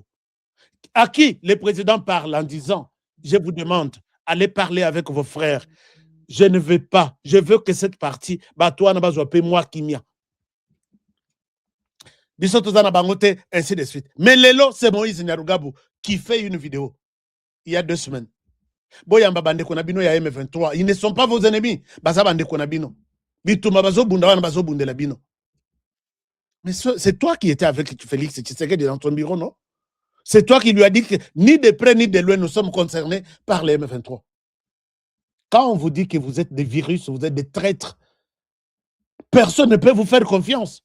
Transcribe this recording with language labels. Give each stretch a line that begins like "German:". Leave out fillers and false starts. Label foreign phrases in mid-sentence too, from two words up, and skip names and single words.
French: À qui le président parle en disant, je vous demande, allez parler avec vos frères. Je ne veux pas, je veux que cette partie, moi qui m'y a. Ainsi de suite. Mais Lelo, c'est Moïse Nyarugabo qui fait une vidéo il y a 2 semaines.
Lingala: Boyamba bande konabino ya M23,
French: ils ne sont pas vos ennemis.
Lingala: Baza bande konabino. Bituma bazo bunda wana bazo bundela bino.
French: Mais c'est toi qui étais avec Félix Tshisekedi dans ton bureau, non? C'est toi qui lui as dit que ni de près ni de loin nous sommes concernés par les M23. Quand on vous dit que vous êtes des virus, vous êtes des traîtres, personne ne peut vous faire confiance.